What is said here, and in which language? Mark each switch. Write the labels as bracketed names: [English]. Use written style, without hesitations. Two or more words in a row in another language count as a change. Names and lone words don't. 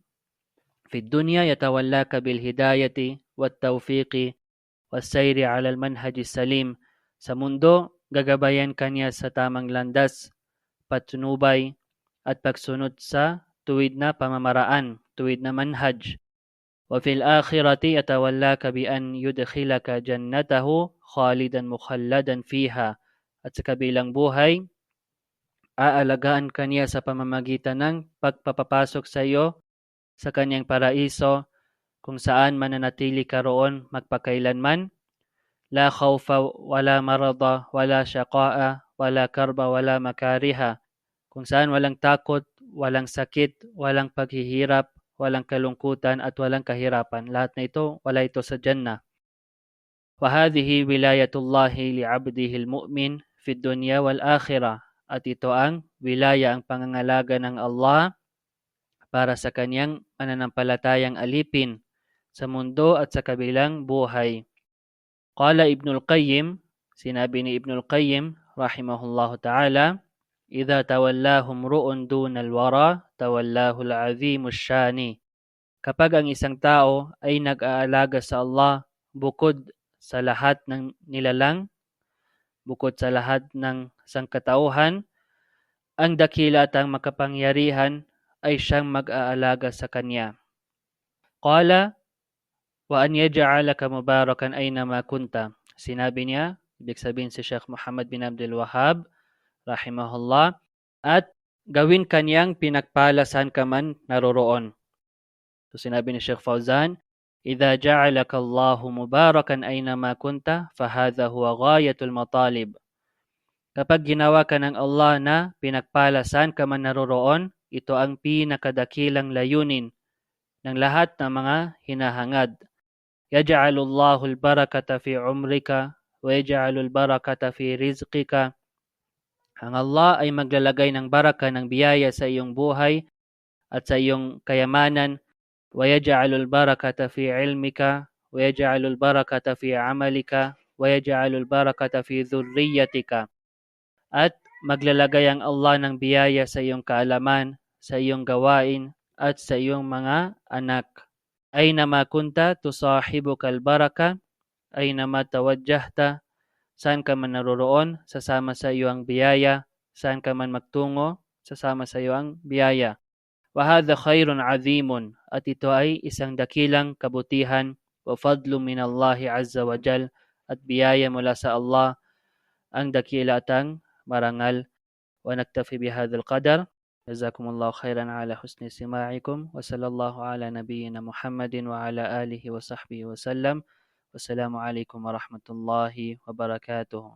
[Arabic] في الدنيا يتولاك بالهداية والتوفيق والسير على المنهج السليم. [Filipino] Sa mundo, gagabayan kanya sa tamang landas, patnubay at pagsunod sa tuwid na pamamaraan, tuwid na manhaj. [Arabic] وفي الآخرة يتولاك بأن يدخلك جنته خالدا مخلدا فيها. [Filipino] At sa kabilang buhay, aalagaan kanya sa pamamagitan ng pagpapapasok sa iyo sa kanyang paraiso, kung saan mananatili ka roon magpakailanman. [Arabic] لا خوف ولا مرض ولا شقاء ولا كرب ولا مكاره. [Filipino] Kung saan walang takot, walang sakit, walang paghihirap, walang kalungkutan at walang kahirapan. Lahat na ito, wala ito sa Jannah. [Arabic] وهذه ولاية الله لعبده المؤمن في الدنيا والآخرة. [Filipino] At ito ang wilaya, ang pangangalaga ng Allah para sa kanyang mananampalatayang alipin sa mundo at sa kabilang buhay. Qala Ibnul Qayyim, sinabi ni Ibnul Qayyim [Arabic] رحمه الله تعالى, إذا تولاه امرؤ دون الورى تولاه العظيم الشان. [Filipino] Kapag ang isang tao ay nag-aalaga sa Allah bukod sa lahat ng nilalang, bukod sa lahat ng sangkatauhan, ang dakila at ang makapangyarihan ay siyang mag-aalaga sa kanya. [Arabic] قال وأن يجعلك مباركا أينما كنت. [Filipino] Sinabi niya, ibig sabihin si Sheikh Muhammad bin Abdul Wahhab rahimahullah, at gawin kanyang pinagpala saan ka man naroroon. So sinabi ni Sheikh Fauzan, [Arabic] إذا جعلك الله مباركا أينما كنت فهذا هو غاية المطالب. [Filipino] Kapag ginawa ka ng Allah na pinagpala saan ka man naroroon, ito ang pinakadakilang layunin ng lahat ng mga hinahangad. [Arabic] يجعل الله البركة في عمرك ويجعل البركة في رزقك. [Filipino] Ang Allah ay maglalagay ng baraka, ng biyaya sa iyong buhay at sa iyong kayamanan. [Arabic] ويجعل البركة في علمك ويجعل البركة في عملك ويجعل البركة في ذريتك. [Filipino] At maglalagay ang Allah ng biyaya sa iyong kaalaman, sa iyong gawain at sa iyong mga anak. [Arabic] أينما كنت تصاحبك البركة أينما توجهت. [Filipino] Saan ka man naroroon, sasama sa iyo ang biyaya. Saan ka man magtungo, sasama sa iyo ang biyaya. [Arabic] وهذا خير عظيم. [Filipino] At ito ay isang dakilang kabutihan, [Arabic] وفضل من الله عز وجل. [Filipino] At biyaya mula sa Allah, ang dakila at ang marangal. [Arabic] ونكتفي بهذا القدر. جزاكم الله خيرا على حسن استماعكم وصلى الله على نبينا محمد وعلى آله وصحبه وسلم. والسلام عليكم ورحمة الله وبركاته.